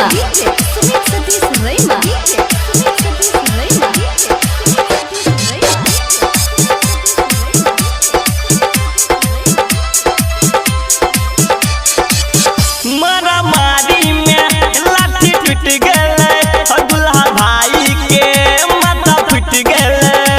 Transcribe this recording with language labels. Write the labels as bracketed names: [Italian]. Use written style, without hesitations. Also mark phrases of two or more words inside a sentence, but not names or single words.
[English] DJ Sumit Satish Rema. DJ Sumit Satish Rema. [Maithili] मारा मारी में लाठी टूट गले दुल्हा भाई के माथा फूट गले